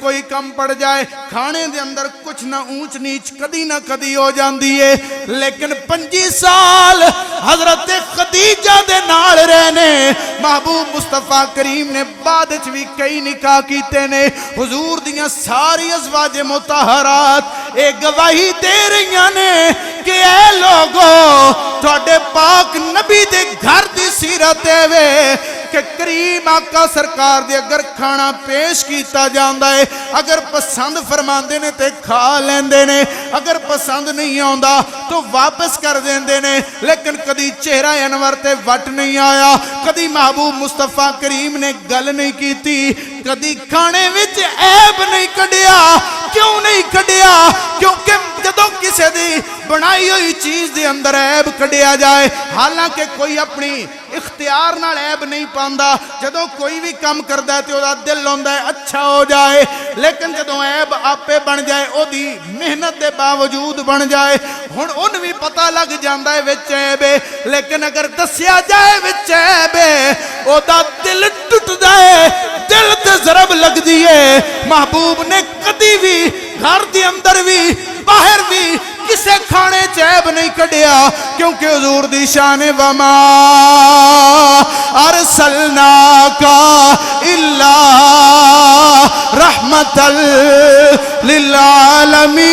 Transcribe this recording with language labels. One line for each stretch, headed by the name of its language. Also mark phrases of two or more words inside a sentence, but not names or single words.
Punjabi: کوئی کم پڑ جائے کھانے دے اندر کچھ نہ اونچ نیچ کدی نہ کدی ہو جاندی ہے لیکن 25 سال حضرت خدیجہ دے نال رہنے محبوب مصطفیٰ کریم نے بعد وچ بھی کئی نکاح کیتے نے حضور دیاں ساری ازواج مطہرات اے گواہی دے رہیاں نے کہ اے لوگو تھوڑے پاک نبی دے گھر دی سیرت ہے کہ کریم آقا سرکار دے اگر کھانا پیش کیتا جاندا ہے اگر پسند فرماندے نے تے کھا لیندے نے اگر پسند نہیں آندا تو واپس کر دیندے نے لیکن کدی چہرہ انور تے وٹ نہیں آیا کدی محبوب مصطفیٰ کریم نے گل نہیں کیتی کدی کھانے وچ عیب نہیں کڈیا کیوں نہیں کڈیا کیونکہ جدوں کسے دی بنائی ہوئی چیز دے اندر عیب کڈیا جائے حالانکہ کوئی اپنی اختیار نال عیب نہیں پاندا جدوں کوئی بھی کام کردا ہے تے او دا دل ہوندا ہے اچھا ہو جائے لیکن جدوں عیب آپے بن جائے او دی محنت دے باوجود بن جائے ہن اون بھی پتہ لگ جاندا ہے وچ عیب ہے لیکن اگر دسیا جائے وچ عیب ہے او دا دل ٹٹدا ہے دل تے ضرب لگ دی ہے محبوب نے کدی بھی گھر دے اندر بھی باہر بھی کسے کھانے عیب نہیں کڈیا کیونکہ حضور دی شان
Arabic: وما ارسلناک الا رحمت للعالمین